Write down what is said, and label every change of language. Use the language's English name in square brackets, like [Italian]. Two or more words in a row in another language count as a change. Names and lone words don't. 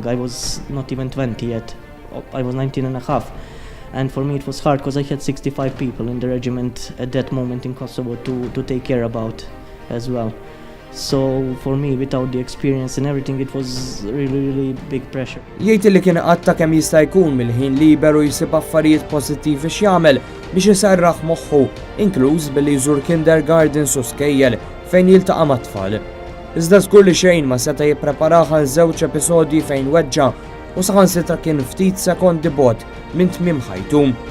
[English] I was not even 20 yet. I was 19 and a half. And for me it was hard because I had 65 people in the regiment at that moment in Kosovo to take care about as well. So for me, without the experience and everything, it was really big pressure. [Maltese] Jgħid li kien qatta kemm jista' jkun mill-ħin liberu jsib affarijiet pożittivi x'jagħmel biex isarraħ moħħu, inkluż billi jżur kindergardens u skejjel fejn jiltaqa' mat-tfal. Iżda żgur li xejn ma seta' jippreparah għal żewġ episodji fejn weġġa' u saħansitra kien ftit sekondi bogħod minn tmiem ħajtu.